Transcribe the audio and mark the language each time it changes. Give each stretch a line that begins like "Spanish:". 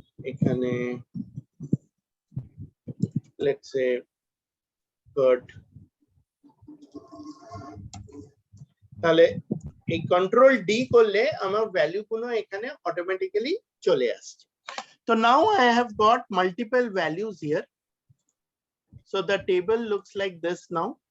Bangla: এখানে
English: let's say curd.
Bangla: তাহলে এই কন্ট্রোল ডি করলে আমার ভ্যালু গুলো এখানে অটোমেটিক্যালি চলে আসছে।
English: So now I have got multiple values here. So the table looks like this now.